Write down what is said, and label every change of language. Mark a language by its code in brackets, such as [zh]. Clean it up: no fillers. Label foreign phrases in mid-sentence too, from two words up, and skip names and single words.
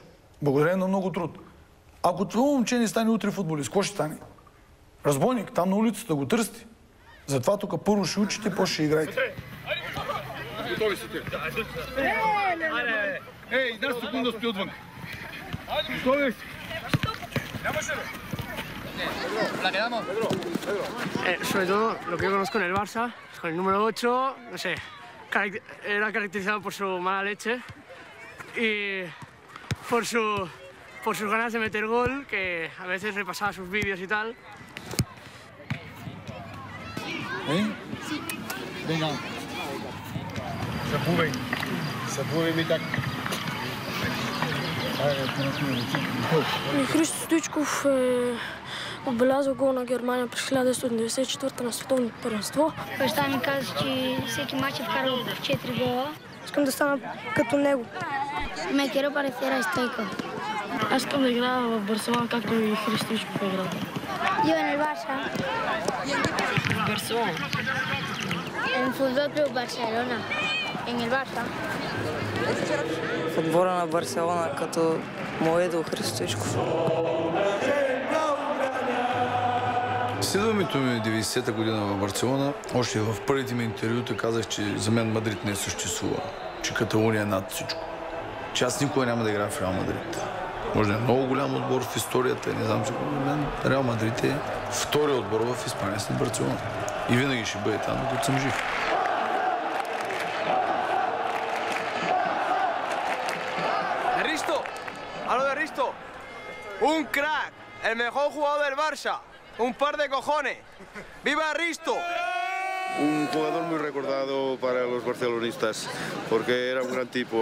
[bg] Благодарение на много труд. Ако това момче не стане утре футболист, какво ще стане? Разбойник, там на улицата го търсите. Затова тук първо ще учите, после ще играете. Готови са те. Ей, една секунда стои отвън. Готови си. Нямаше ли? [es] La quedamos. Sobre todo, lo que yo conozco en el Barça, con el número 8, no sé, era caracterizado por su mala leche y por sus ganas de meter gol, que a veces repasaba sus vídeos y tal. Venga. [bg] Събувай ми так. Христо Стоичков е отбелязал гол на Германия през 1994 на световното първенство. Баща ми каза, че всеки мач е вкарал 4 гола. Искам да стана като него. [es] Ме quiero parecer a Stoico. [bg] Аз искам да играя в Барселона, както и Христо Стоичков е играл. [es] Yo en el Barça. [bg] Барселона. [es] En Fútbol Club Barcelona. En el Barça. [bg] В отбора на Барселона, като му идол Христо Стоичков. Следването ми 90-та година в Барселона, още в първите ми интервюта казах, че за мен Мадрид не съществува, че Каталуния е над всичко. Че аз никога няма да играя в Реал Мадрид. Може да е много голям отбор в историята, не знам, че за мен Реал Мадрид е втори отбор в Испания след Барселона. И винаги ще бъде там, докато съм жив. [es] Risto, hablo de Risto. Un crack, el mejor jugador del Barça. Un par de cojones. ¡Viva Risto! Un jugador muy recordado para los barcelonistas, porque era un gran tipo.